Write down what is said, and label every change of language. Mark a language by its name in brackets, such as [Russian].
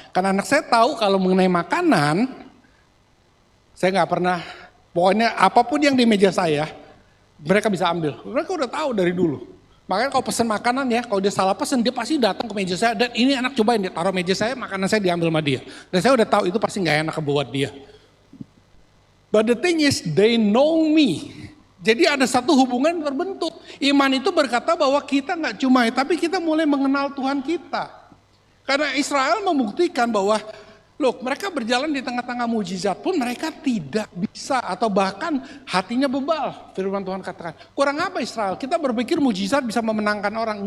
[Indonesian] Karena anak saya tahu kalau mengenai makanan, saya gak pernah, pokoknya apapun yang di meja saya, mereka bisa ambil. Mereka udah tahu dari dulu. Makanya kalau pesen makanan ya, kalau dia salah pesen, dia pasti datang ke meja saya. Dan ini anak cobain, dia taruh meja saya, makanan saya diambil sama dia. Dan saya udah tahu itu pasti gak enak buat dia. [English] But the thing is, they know me. [Indonesian] Jadi ada satu hubungan terbentuk. Iman itu berkata bahwa kita gak cuma, tapi kita mulai mengenal Tuhan kita. Karena Israel membuktikan bahwa, loh mereka berjalan di tengah-tengah mujizat pun mereka tidak bisa atau bahkan hatinya bebal. Firman Tuhan katakan, kurang apa Israel? Kita berpikir mujizat bisa memenangkan orang.